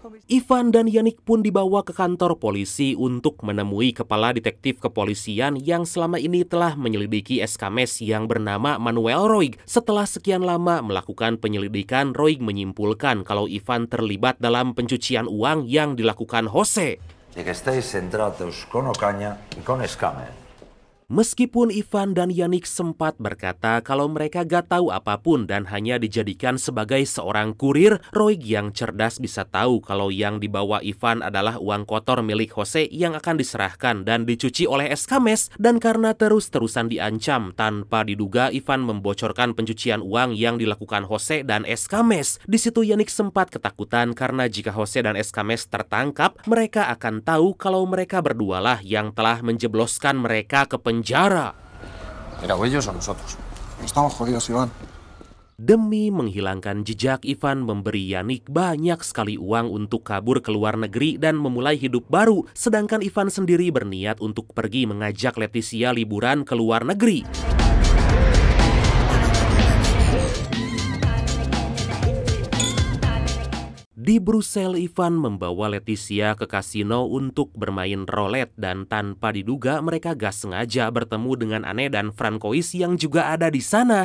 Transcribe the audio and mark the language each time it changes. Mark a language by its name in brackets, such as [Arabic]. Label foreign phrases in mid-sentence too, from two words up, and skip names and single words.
[Indonesian] Ivan dan Yannick pun dibawa ke kantor polisi untuk menemui kepala detektif kepolisian yang selama ini telah menyelidiki Escames yang bernama Manuel Roig. Setelah sekian lama melakukan penyelidikan, Roig menyimpulkan kalau Ivan terlibat dalam pencucian uang yang dilakukan Jose. [Spanish] De que estáis centrados con Ocaña y con Escames. [Indonesian] Meskipun Ivan dan Yannick sempat berkata kalau mereka gak tahu apapun dan hanya dijadikan sebagai seorang kurir, Roig yang cerdas bisa tahu kalau yang dibawa Ivan adalah uang kotor milik Jose yang akan diserahkan dan dicuci oleh Escames. Dan karena terus-terusan diancam, tanpa diduga Ivan membocorkan pencucian uang yang dilakukan Jose dan Escames. Di situ Yannick sempat ketakutan karena jika Jose dan Escames tertangkap, mereka akan tahu kalau mereka berdualah yang telah menjebloskan mereka ke penjara. [Spanish] ¿Era ellos o nosotros? Estamos jodidos, Iván. [Indonesian] Demi menghilangkan jejak, Ivan memberi Yannick banyak sekali uang untuk kabur ke luar negeri dan memulai hidup baru. Sedangkan Ivan sendiri berniat untuk pergi mengajak Leticia liburan ke luar negeri. Di Brussels, Ivan membawa Leticia ke kasino untuk bermain roulette dan tanpa diduga mereka gak sengaja bertemu dengan Anne dan Francois yang juga ada di sana.